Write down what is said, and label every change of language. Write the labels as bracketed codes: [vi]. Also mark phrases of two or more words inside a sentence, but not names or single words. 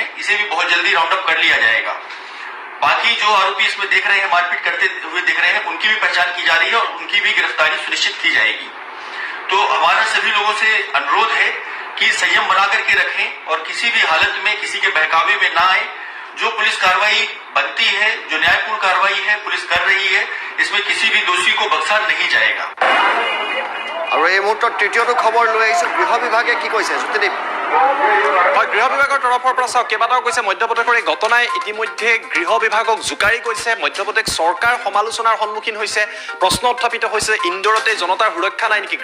[hi] इसे भी बहुत जल्दी राउंड अप कर लिया जाएगा। बाकी जो आरोपी इसमें देख रहे हैं, मारपीट करते हुए देख रहे हैं, उनकी भी पहचान की जा रही है और उनकी भी गिरफ्तारी सुनिश्चित की जाएगी। तो हमारा सभी लोगों से अनुरोध है कि संयम बना करके रखें और किसी भी हालत में किसी के बहकावे में ना आए। जो पुलिस कार्रवाई बनती है, जो न्यायपूर्ण कार्रवाई है पुलिस कर रही है, इसमें किसी भी दोषी को बख्शा नहीं जाएगा। [as] আৰু এই মুহূৰ্তত তৃতীয়টো খবৰ লৈ আহিছোঁ। গৃহ বিভাগে কি কৈছে জ্যোতিদীপ? হয়, গৃহ বিভাগৰ তৰফৰ পৰা চাওক কেইবাটাও কৈছে। মধ্যপ্ৰদেশৰ এই ঘটনাই ইতিমধ্যে গৃহ বিভাগক জোকাৰি কৈছে। মধ্যপ্ৰদেশ চৰকাৰ সমালোচনাৰ সন্মুখীন হৈছে। প্ৰশ্ন উত্থাপিত হৈছে ইন্দোৰতে জনতাৰ সুৰক্ষা নাই নেকি?